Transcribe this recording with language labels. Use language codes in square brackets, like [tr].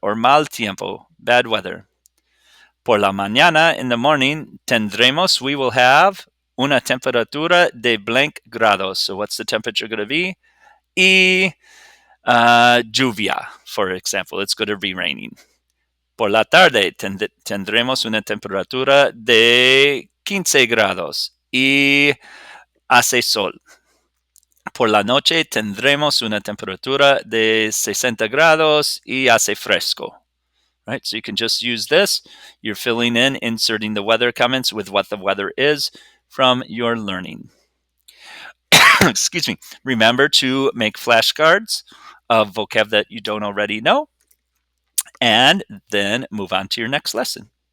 [en] Or [es] mal tiempo, [en] bad weather. [es] Por la mañana, [en] in the morning, [es] tendremos, [en] we will have, [es] una temperatura de [en] blank grados. So what's the temperature going to be? Y Lluvia, for example, it's going to be raining. [es] Por la tarde tendremos una temperatura de 15 grados y hace sol. Por la noche tendremos una temperatura de 60 grados y hace fresco. [en] Right? So you can just use this. You're filling in, inserting the weather comments with what the weather is from your learning. Excuse me. Remember to make flashcards of vocab that you don't already know, and then move on to your next lesson.